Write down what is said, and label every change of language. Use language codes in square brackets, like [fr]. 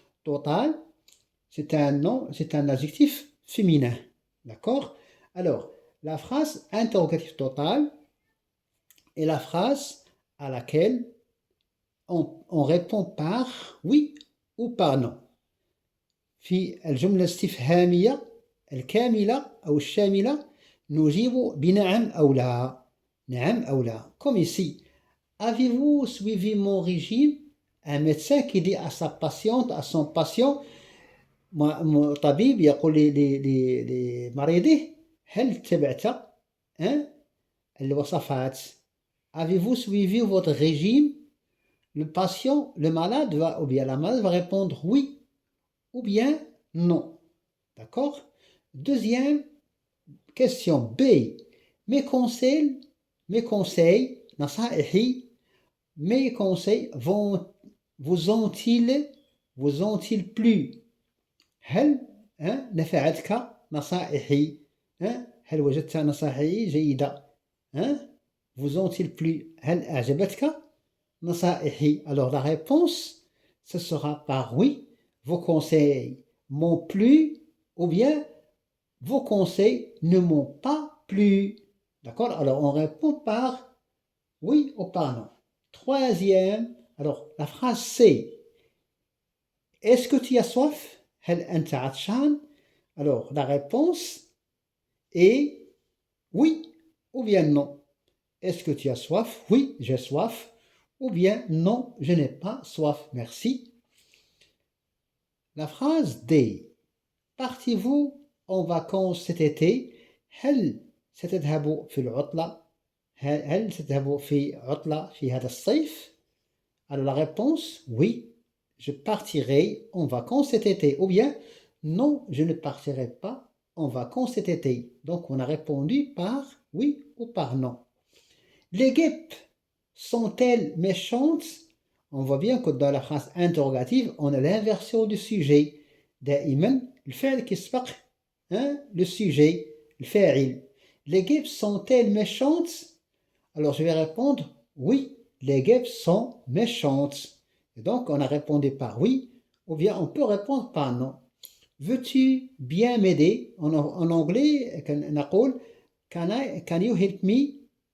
[fr] Total, c'est un nom, c'est un adjectif féminin. D'accord? Alors, la phrase interrogative totale est la phrase à laquelle on répond par oui ou par non. [ar] في الجملة الاستفهامية الكاملة أو الشاملة نجيب بنعم أو لا. نعم أو لا. [fr] Comme ici. Avez-vous suivi mon régime? Un médecin qui dit à sa patiente, à son patient, [ar] طبيب يقول لمريضه هل تبعت الوصفات? [fr] Avez-vous suivi votre régime? Le patient, le malade ou bien la malade va répondre oui ou bien non. D'accord? Deuxième question B. Mes conseils, [ar] نصائحي, [fr] mes conseils vous ont-ils plu? [ar] هل نفعتك نصائحي؟ هل وجدت نصائحي جيدة؟ [fr] vous ont-ils plu? [ar] هل أعجبتك نصائحي? [fr] Alors la réponse, ce sera par oui. Vos conseils m'ont plu ou bien vos conseils ne m'ont pas plu. D'accord? Alors on répond par oui ou par non. Troisième, alors la phrase C. Est-ce que tu as soif? [ar] هل أنت عطشان? [fr] Alors la réponse est oui ou bien non. Est-ce que tu as soif? Oui, j'ai soif. Ou bien non, je n'ai pas soif. Merci. La phrase D. Partez-vous en vacances cet été? [ar] هل ستذهبوا في العطلة؟ هل ستذهبوا في عطلة في هذا الصيف؟ [fr] Alors la réponse, oui, je partirai en vacances cet été. Ou bien, non, je ne partirai pas en vacances cet été. Donc on a répondu par oui ou par non. Les guêpes sont-elles méchantes? On voit bien que dans la phrase interrogative, on a l'inversion du sujet. [ar] دائما الفعل كيسبق [fr] le sujet, [ar] الفاعل. [fr] Les guêpes sont-elles méchantes? Alors je vais répondre oui, les guêpes sont méchantes. Et donc on a répondu par oui, ou bien on peut répondre par non. [en] Veux-tu bien m'aider? [fr] En anglais, [ar] نقول [en] can you help me?